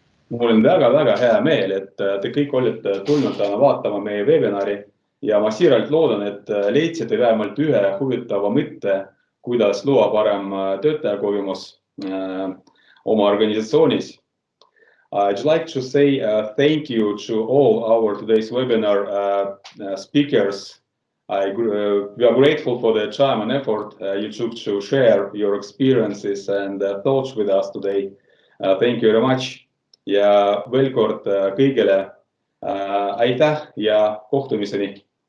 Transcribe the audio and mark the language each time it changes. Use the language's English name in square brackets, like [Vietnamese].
[Estonian] Mul on väga hea meel, et te kõik olete tulnud täna vaatama meie webinari ja ma siiralt loodan, et leidsite vähemalt ühe huvitava mõtte, kuidas luua parem töötajakogemus oma organisatsioonis. [English] I'd like to say thank you to all our today's webinar speakers. We are grateful for the time and effort you took to share your experiences and thoughts with us today. Thank you very much. [Estonian] Ja veel kord kõigile aitäh ja kohtumiseni.